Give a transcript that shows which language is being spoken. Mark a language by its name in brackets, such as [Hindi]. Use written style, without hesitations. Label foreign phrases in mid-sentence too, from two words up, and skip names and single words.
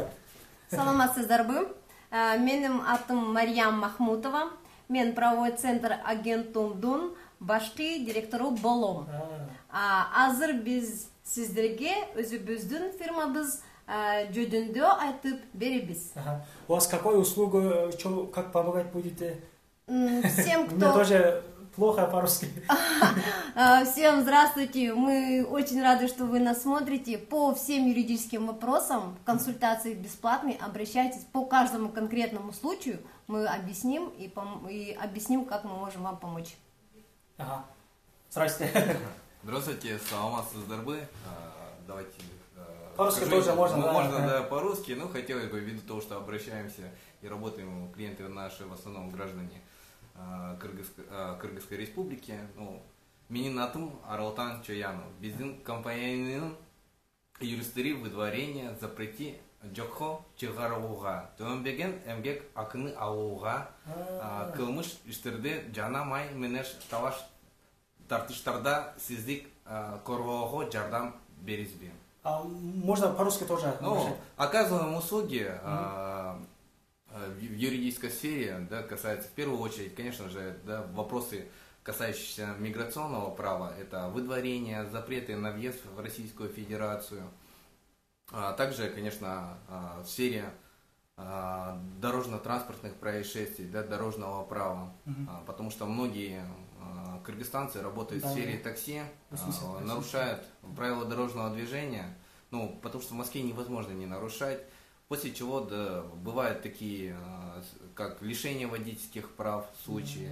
[Kyrgyz] Саламатсыздарбы. Менин атым Мариям Махмутова. Мен [Russian] правовой центр [Kyrgyz] агентумдун башкы директору болом. Азыр биз сиздерге өзүбүздүн фирмабыз жөнүндө айтып беребиз. [Russian] У вас какой услуга, как помогать будете? Всем, кто... Мне тоже плохо по-русски. Всем здравствуйте. Мы очень рады, что вы нас смотрите. По всем юридическим вопросам консультации бесплатные. Обращайтесь по каждому конкретному случаю. Мы объясним и объясним, как мы можем вам помочь. Здравствуйте. Здравствуйте, саламатсыздарбы. Давайте... По-русски тоже можно, да? Можно, да, по-русски, но хотелось бы, ввиду того, что обращаемся и работаем, клиенты наши в основном граждане Кыргызской республики. [Kyrgyz] Менин атым Аралтан Чоянов. Биздин компаниянын юристтери выдворение запрети жокко чыгарууга, төмөнбеген эмгек акыны алууга, кылмыш иштерде жана май менен талаш тартыштарда сиздик коргоого жардам беризби? [Russian] Можно по-русски тоже. Оказываем услуги в юридической сфере, да, касается в первую очередь, конечно же, да, вопросы, касающиеся миграционного права, это выдворение, запреты на въезд в Российскую Федерацию, также, конечно, в сфере дорожно-транспортных происшествий, да, дорожного права, потому что многие кыргызстанцы работают в сфере такси, нарушают правила дорожного движения, потому что в Москве невозможно не нарушать, после чего да, бывают такие, как лишение водительских прав случаи.